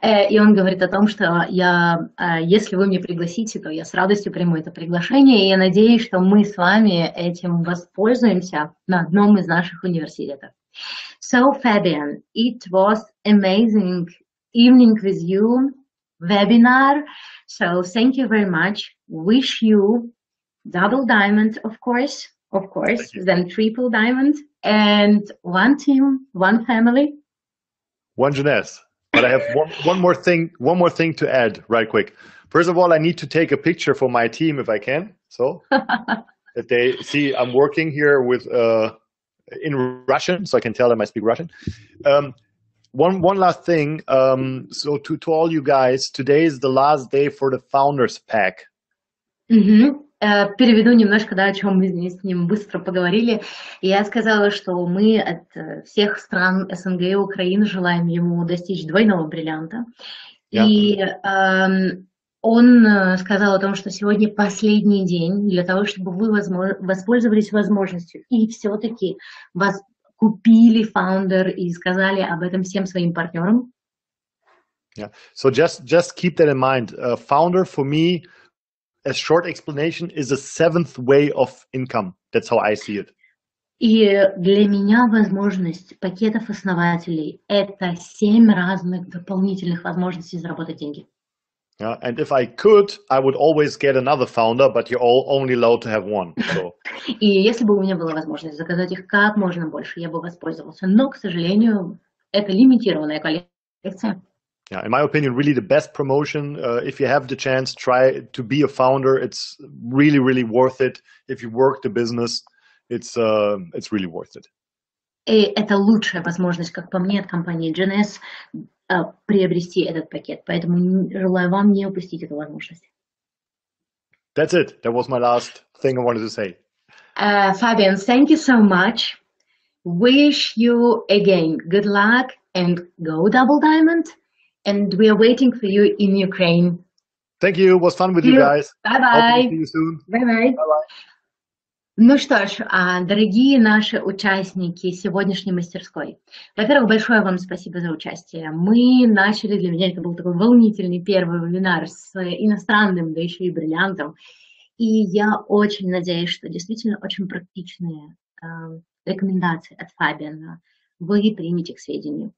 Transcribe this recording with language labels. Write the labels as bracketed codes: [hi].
[ru] И он говорит о том, что если вы меня пригласите, то я с радостью приму это приглашение, и я надеюсь, что мы с вами этим воспользуемся на одном из наших университетов. [en] So, Fabian, it was amazing evening with you, webinar. So, thank you very much. Wish you double diamond, of course, then triple diamond, and one team, one family. One Jeunesse. But I have one more thing to add right quick. First of all, I need to take a picture for my team if I can. So that they see I'm working here with in Russian, so I can tell them I speak Russian. One last thing. So to all you guys, today is the last day for the Founders Pack. [ru] Переведу немножко, о чем мы с ним быстро поговорили. Я сказала, что мы от всех стран СНГ и Украины желаем ему достичь двойного бриллианта. [en] Yeah. [ru] И он сказал о том, что сегодня последний день для того, чтобы вы воспользовались возможностью и все-таки вас купили Founder и сказали об этом всем своим партнерам. [en] Yeah. So just keep that in mind. Founder for me, a short explanation, is a seventh way of income. That's how I see it. [ru] И для меня возможность пакетов основателей – это 7 разных дополнительных возможностей заработать деньги. [en] Yeah, and if I could, I would always get another founder, but you're only allowed to have one. So. [ru] И если бы у меня была возможность заказать их как можно больше, я бы воспользовался. Но, к сожалению, это лимитированная коллекция. [en] Yeah, in my opinion, really the best promotion. If you have the chance, try to be a founder. It's really, really worth it. If you work the business, it's really worth it. [ru] И это лучшая возможность, как по мне, от компании Jeunesse приобрести этот пакет. Поэтому желаю вам не упустить эту возможность. [en] That's it. That was my last thing I wanted to say. Fabian, thank you so much. Wish you again good luck and go double diamond. And we are waiting for you in Ukraine. Thank you. It was fun with you guys. Bye-bye. See you soon. Bye-bye. Bye-bye. [ru] Ну что ж, дорогие наши участники сегодняшней мастерской, во-первых, большое вам спасибо за участие. Мы начали, для меня это был такой волнительный первый вебинар с иностранным, да еще и бриллиантом. И я очень надеюсь, что действительно очень практичные рекомендации от Фабиана вы примете к сведению.